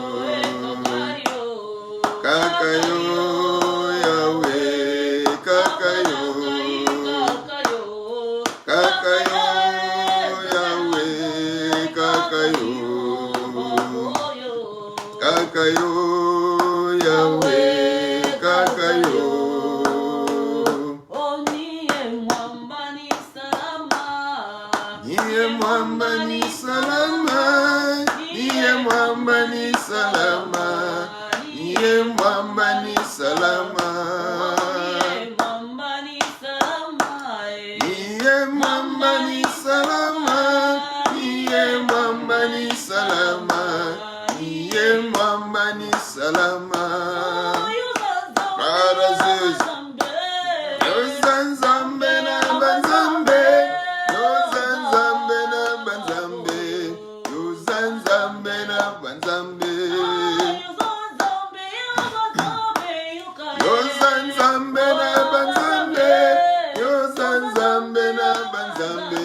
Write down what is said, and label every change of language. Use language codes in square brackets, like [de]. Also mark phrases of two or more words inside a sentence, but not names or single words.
[ln] Kaka yo Yahweh. Kaka yo. Kaka yo Yahweh. Kaka yo. Kaka yo Yahweh. Kaka yo. [sw] Niye mwamba ni salama. Niye mwamba ni salama. Niye mwamba ni salama. Niye mwamba ni salama. Niye mwamba ni salama. Niye mwamba ni salama. [ln] Para Zeus. Yozanzambe na banzambe. Yozanzambe na banzambe. Yozanzambe na banzambe. Yozanzambe na banzambe. Yozanzambe na banzambe.